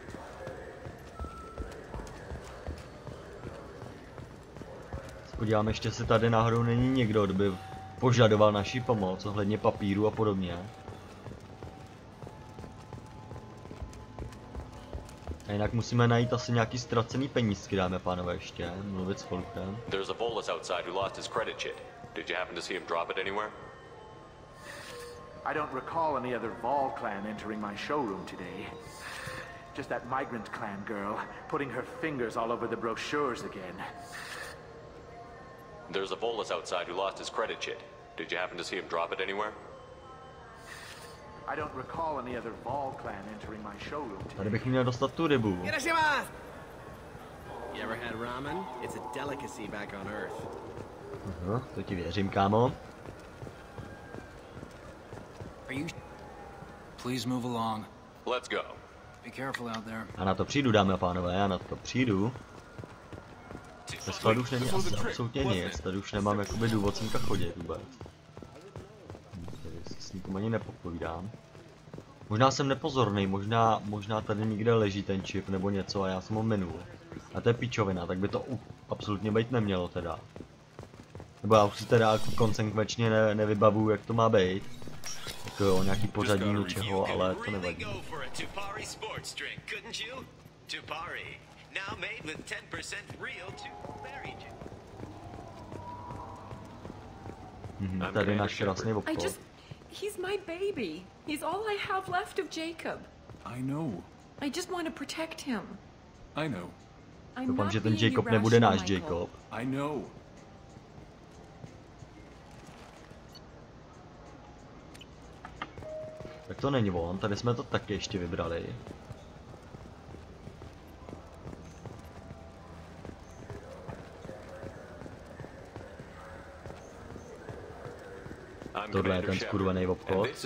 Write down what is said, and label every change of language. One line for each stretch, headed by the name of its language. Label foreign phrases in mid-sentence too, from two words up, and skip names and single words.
Czech: Podíváme, ještě se tady náhodou není někdo, kdo by požadoval naši pomoc ohledně papíru a podobně. A jinak musíme najít asi nějaký ztracený penízky, dáme pánové, ještě mluvit s Folkem.
English: There's a Volus outside who lost his credit chit. Did you happen to see him drop it anywhere? I don't recall any other Vol clan entering my showroom today. Just that migrant clan girl putting her fingers all over the brochures again. There's a Volus outside who lost his credit chit. Did you happen to see him drop it anywhere? I don't recall any other Vol clan entering my showroom.
Czech: Tady bych měl dostat tu rybu.
English: You ever had ramen? It's a delicacy back on Earth.
Czech: To ti věřím, kámo.
English: Are you? Please move along. Let's go. Be careful out there.
Czech: A na to přijdu, dámy a pánové, já na to přijdu. Ve skladu už není asi absolutně nic, tady už nemám jakoby důvod semka chodit vůbec. Tady si s nikým ani nepopovídám. Možná jsem nepozorný, možná tady někde leží ten čip nebo něco a já jsem ho minul. A to je pičovina, tak by to absolutně být nemělo teda. Nebo já už si teda jako konsekvenčně nevybavuju, jak to má být. Jako jo, nějaký pořadí něčeho, ale to nevadí. Tady náš krásný obchod.
English: He's my baby. He's all I have left of Jacob. I know. I just want to protect him. I know.
Czech: Doufám, že ten Jacob nebude náš Jacob.
English: I know.
Czech: Tak to není on, tady jsme to taky ještě vybrali. Tohle je ten skurvený obchod.